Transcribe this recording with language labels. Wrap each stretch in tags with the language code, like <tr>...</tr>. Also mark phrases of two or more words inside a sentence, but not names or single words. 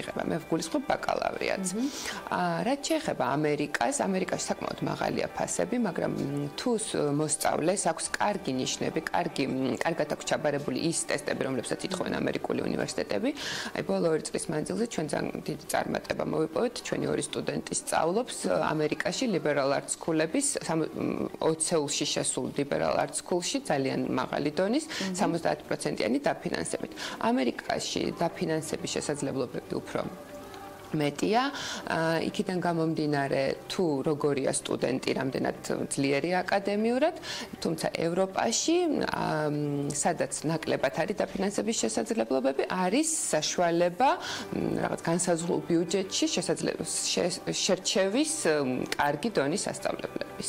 <ka>მე ვგულისხმობ ბაკალავრიატს. რაც შეეხება ამერიკაში საკმაოდ მაღალია ფასები, მაგრამ თუ მოსწავლეს აქვს კარგი ნიშნები, კარგად აქვს ჩაბარებული ის ტესტები, რომლებსაც ითხოვენ ამერიკული უნივერსიტეტები. აი ბოლო 2 წლის მანძილზე ჩვენ ძალიან დიდი წარმატება მოვიპოვეთ. ჩვენი 2 სტუდენტი სწავლობს ამერიკაში</ka> <en>liberal arts school-</en> <ka>ების 20-ში შესულ</ka> <en>liberal arts school-</en> <ka>ში ძალიან მაღალი დონის 70%-იანი დაფინანსებით. ამერიკაში დაფინანსების შესაძლებლობები უფრო მეტია, იქიდან გამომდინარე თუ როგორია სტუდენტი, რამდენად ძლიერია აკადემიურად, თუმცა ევროპაში, სადაც ნაკლებად არის დაფინანსების შესაძლებლობები, არის საშუალება რაღაც განსაზღვრულ ბიუჯეტში შერჩევის კარგი დონის სასწავლებლების.</ka>